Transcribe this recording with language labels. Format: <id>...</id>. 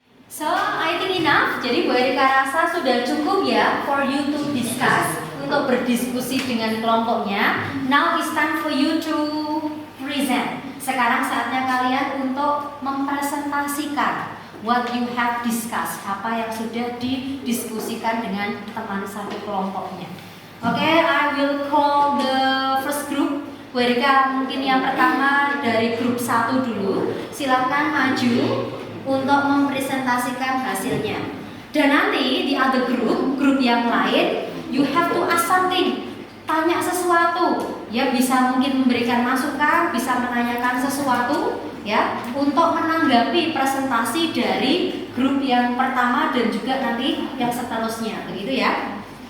<en>So, I think enough.</en> <id>Jadi Bu Erika rasa sudah cukup ya</id> <en>for you to discuss,</en> <id>untuk berdiskusi dengan kelompoknya.</id> <en>Now it's time for you to present.</en> <id>Sekarang saatnya kalian untuk mempresentasikan</id> <en>what you have discussed,</en> <id>apa yang sudah didiskusikan dengan teman satu kelompoknya.</id> <en>Oke, I will call the first group.</en> <id>Bu Erika mungkin yang pertama dari grup 1 dulu. Silakan maju untuk mempresentasikan hasilnya. Dan nanti di other grup yang lain,</id> <en>you have to ask something,</en> <id>tanya sesuatu, ya, bisa mungkin memberikan masukan, bisa menanyakan sesuatu, ya, untuk menanggapi presentasi dari grup yang pertama dan juga nanti yang seterusnya, begitu ya.</id>